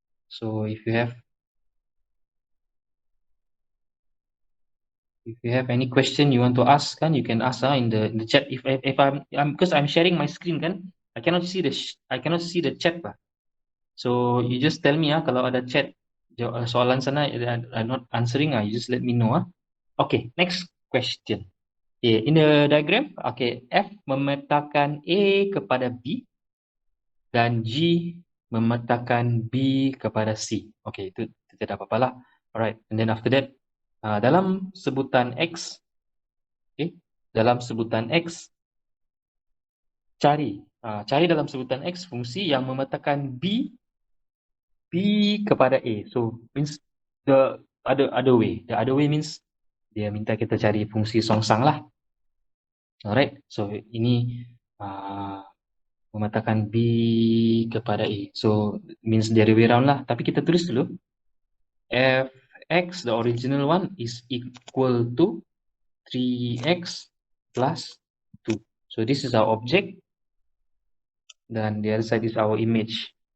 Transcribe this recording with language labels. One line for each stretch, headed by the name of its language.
English: So if you have any question you want to ask, kan, you can ask in the chat. If I'm because I'm sharing my screen kan, I cannot see the chat lah. So you just tell me
Malay: kalau ada chat soalan sana
English: I'm not answering, you just let me know. Okay, next question.
Malay: Okay,
English: in the diagram,
Malay: okay, F memetakan A kepada B dan G memetakan B kepada C. Okay, itu tidak apa-apa lah.
English: Alright, and then after that,
Malay: dalam sebutan X, okay, dalam sebutan X, cari dalam sebutan X fungsi yang memetakan B kepada A.
English: So means the other way. The other way means
Malay: dia minta kita cari fungsi songsang lah. Alright, so ini memetakan B kepada A.
English: So means the other way around lah.
Malay: Tapi kita tulis dulu.
English: Fx, the original one, is equal to 3x plus 2. So this is our object. Dan the other side is our image.